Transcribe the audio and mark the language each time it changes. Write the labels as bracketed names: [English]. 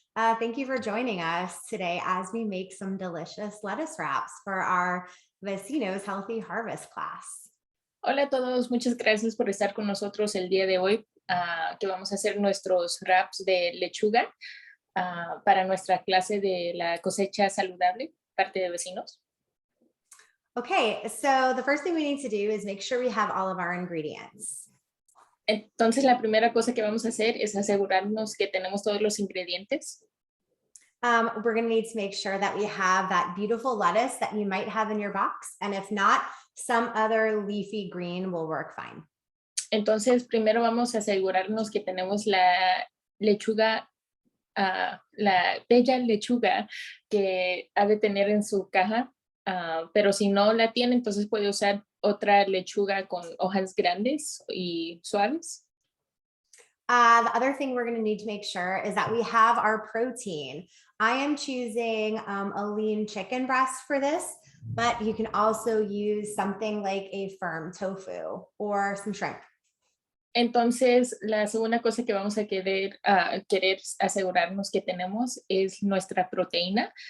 [English] Thank you for joining us today as we make some delicious lettuce wraps for our Vecinos Healthy Harvest class. [Spanish] Hola a todos, muchas gracias por estar con nosotros el día de hoy, que vamos a hacer nuestros wraps de lechuga para nuestra clase de la cosecha saludable, parte de vecinos. [English] Okay, so the first thing we need to do is make sure we have all of our ingredients. [Spanish] Entonces la primera cosa que vamos a hacer es asegurarnos que tenemos todos los ingredientes. [English] We're going to need to make sure that we have that beautiful lettuce that you might have in your box. And if not, some other leafy green will work fine. [Spanish] Entonces primero vamos a asegurarnos que tenemos la lechuga, la bella lechuga que ha de tener en su caja. Pero si no la tiene, entonces puede usar otra lechuga con hojas grandes y suaves. [English] The other thing we're going to need to make sure is that we have our protein. I am choosing a lean chicken breast for this, but you can also use something like a firm tofu or some shrimp. [Spanish] Entonces, la segunda cosa que vamos a querer asegurarnos que tenemos es nuestra proteína.